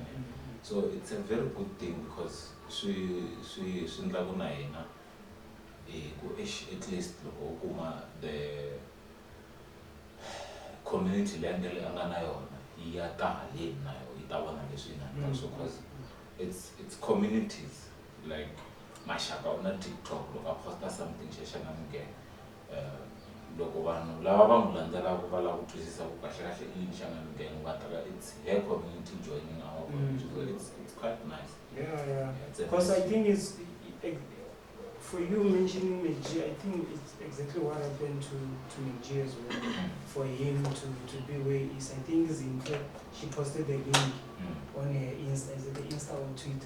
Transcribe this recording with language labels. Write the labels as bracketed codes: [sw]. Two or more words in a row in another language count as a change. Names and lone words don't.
[en] So it's a very good thing because at least the community so because it's communities like Mashaka on TikTok, look up post something Shangan [ts] loko vanhu lava va n'wi landzelaka va lava ku twisisa ku kahlekahle i yini [en] Shangan gang, but it's her community joining our community, so it's quite nice. Yeah. Because I think it's for you mentioning Meji, I think it's exactly what happened to Meji as well. For him to be where he is, I think is in fact she posted the link on her Insta, is it the Insta or tweet?